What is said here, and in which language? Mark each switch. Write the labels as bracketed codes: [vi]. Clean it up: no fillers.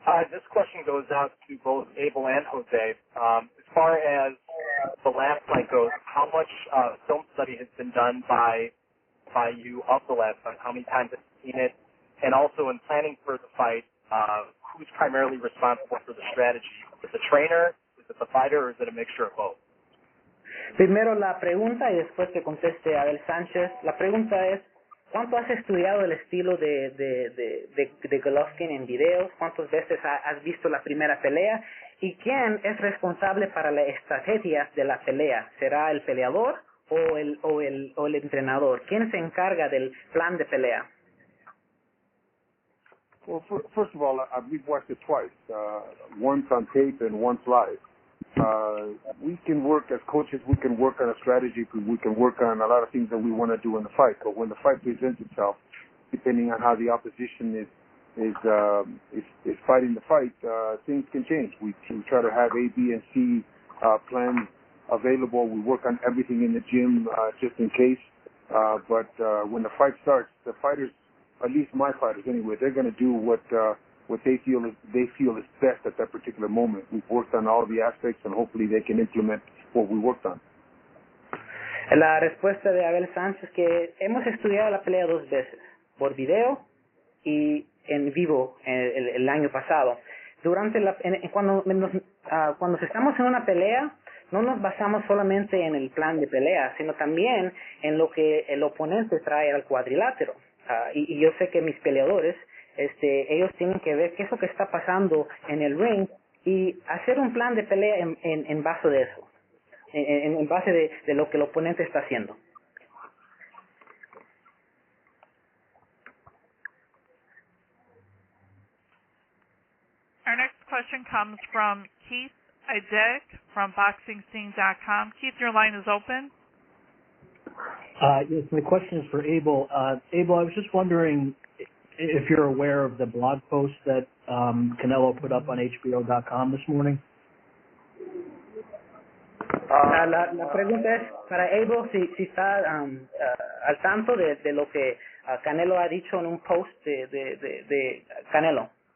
[en] This question goes out to both Abel and Jose. As far as the last fight goes, how much film study has been done by you of the last fight? How many times have you seen it? And also in planning for the fight, who's primarily responsible for the strategy? Is it the trainer, is it the fighter, or is it a mixture of both? [es] Primero la pregunta y después que conteste Abel Sánchez. La pregunta es, ¿cuánto has estudiado el estilo de Golovkin en videos? ¿Cuántas veces has visto la primera pelea? ¿Y quién es responsable para la estrategia de la pelea? ¿Será el peleador o el entrenador? ¿Quién se encarga del plan de pelea? [en] Well, first of all, we've watched it twice, once on tape and once live. We can work as coaches, we can work on a strategy, we can work on a lot of things that we want to do in the fight. But when the fight presents itself, depending on how the opposition is fighting the fight, things can change. We try to have A, B, and C plans available. We work on everything in the gym just in case. But when the fight starts, the fighters, at least my fighters anyway, they're going to do what they feel is best at that particular moment. We've worked on all the aspects, and hopefully they can implement what we worked on. [es] La respuesta de Abel Sánchez que hemos estudiado la pelea 2 veces, por video y en vivo el año pasado. Cuando estamos en una pelea, no nos basamos solamente en el plan de pelea, sino también en lo que el oponente trae al cuadrilátero. Y yo sé que mis peleadores, ellos tienen que ver qué es lo que está pasando en el ring y hacer un plan de pelea en base de eso, en base de lo que el oponente está haciendo. [en] Our next question comes from Keith Idek from BoxingScene.com. Keith, your line is open. Yes, my question is for Abel. Abel, I was just wondering if you're aware of the blog post that Canelo put up on HBO.com this morning. [es] La pregunta es para Abel si está al tanto de lo que Canelo ha dicho en un post de Canelo.